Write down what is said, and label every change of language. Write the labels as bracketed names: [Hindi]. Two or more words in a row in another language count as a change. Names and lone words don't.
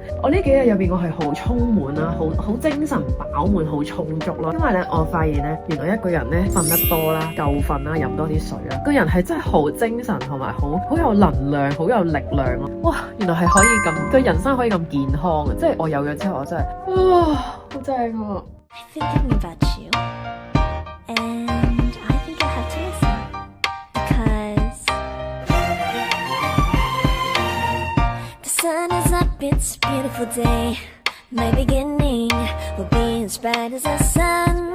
[Cantonese] 我呢幾日入邊，我係好充滿啦，好精神飽滿，好充足咯。因為咧，我發現咧，原來一個人咧瞓得多啦，夠瞓啦，飲多啲水啦，個人係真係好精神，同埋好有能量，好有力量咯。哇！原來係可以咁，對人生可以咁健康嘅，即係我有咗之後，我真係哇！好正啊！ [English] I've been thinking about you, and I think I have to listen, because the sun is up, it's a beautiful day. My beginning will be as bright as the sun.